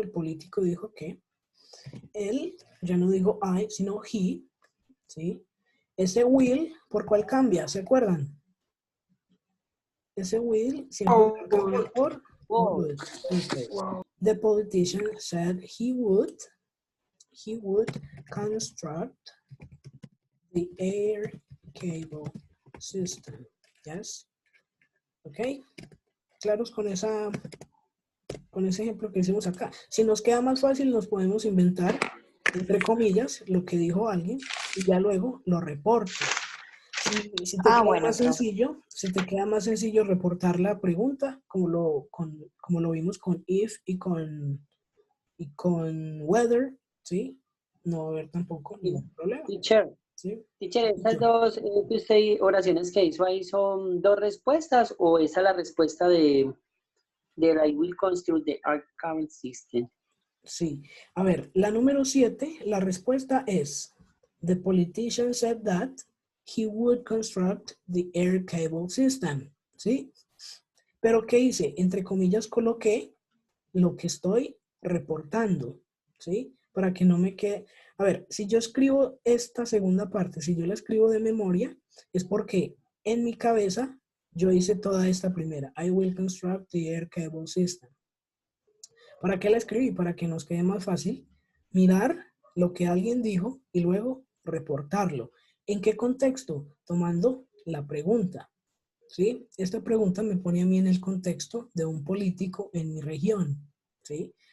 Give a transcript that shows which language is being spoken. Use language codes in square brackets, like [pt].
[es] El político dijo que él, ya no digo I, sino he, ¿sí? Ese will, ¿por cuál cambia? ¿Se acuerdan? Ese will siempre cambia por would. [en] Okay. The politician said he would construct the air cable system. Yes. Okay. [es] Claros con ese ejemplo que hicimos acá. Si nos queda más fácil, nos podemos inventar, entre comillas, lo que dijo alguien y ya luego lo reporto. Si te queda bueno, más profe. sencillo, si te queda más sencillo reportar la pregunta, como lo vimos con if y con whether, ¿sí? No va a haber tampoco ningún problema. [en] Teacher, [es] ¿Sí? teacher, estas dos que usted, oraciones que hizo ahí, ¿son dos respuestas o esa es la respuesta de [en] I will construct the arc current system? [es] Sí. A ver, la número 7, la respuesta es, [en] the politician said that he would construct the air cable system. [es] ¿Sí? Pero ¿qué hice? Entre comillas coloqué lo que estoy reportando. ¿Sí? Para que no me quede... A ver, si yo escribo esta segunda parte, si yo la escribo de memoria, es porque en mi cabeza yo hice toda esta primera. [en] I will construct the air cable system. [es] ¿Para qué la escribí? Para que nos quede más fácil mirar lo que alguien dijo y luego reportarlo. ¿En qué contexto? Tomando la pregunta. ¿Sí? Esta pregunta me pone a mí en el contexto de un político en mi región. ¿Sí?